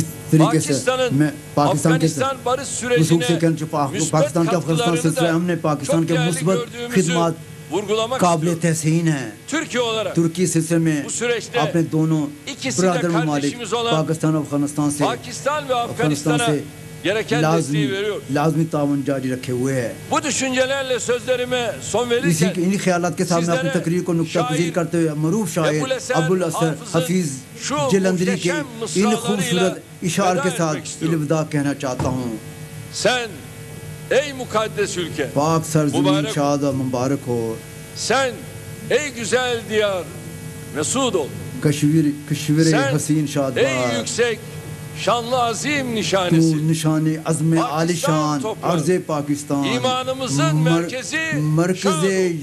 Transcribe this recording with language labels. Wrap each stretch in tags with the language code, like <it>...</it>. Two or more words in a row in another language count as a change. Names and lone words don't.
<ur>طریقے سے میں پاکستان کے</ur> <tr>Afganistan barış</tr> <ur>خصوص سے</ur> <tr>sürecine</tr> <ur>کہنا پاکستان کے افغانستان سلسلے ہم نے پاکستان کے مثبت خدمات</ur> <tr>vurgulamak</tr> <ur>قابل</ur> <tr>istiyorum.</tr> <ur>تحسین ہیں.</ur> <tr>Türkiye olarak</tr> <ur>ترکی سلسلے میں</ur> <tr>bu süreçte</tr> <ur>اپنے دونوں</ur> <tr>ikisi de</tr> <ur>برادر ممالک</ur> <tr>kardeşimiz olan</tr> <ur>پاکستان اور افغانستان سے</ur> <tr>Pakistan ve Afganistan'a gereken desteği veriyor.</tr> <ur>لازمی تعاون جاری رکھے ہوئے ہے.</ur> <tr>Bu düşüncelerle sözlerime son verirken</tr> <ur>انہی خیالات کے ساتھ میں اپنی تقریر کو نقطہ پذیر کرتے ہوئے معروف شاعر ابوالاسر حفیظ جلندری کے ان خوبصورت اشعار کے ساتھ الوداع کہنا چاہتا ہوں.</ur> <tr>sen ey mukaddes ülke,</tr> <ur>پاک سرزمین شاد و مبارک ہو.</ur> <tr>sen ey güzel diyar mesud ol.</tr> <ur>کشور</ur> <tr>Sen</tr> <ur>حسین شاد</ur> <tr>ey</tr> <ur>باد</ur> <tr>yüksek şanlı azim</tr> <ur>تو</ur> <tr>nişanesi.</tr> <ur>نشان عزم عالی شان عرض پاکستان</ur> <tr>İmanımızın merkezi</tr> <ur>مرکز</ur> <tr>şad ol.</tr>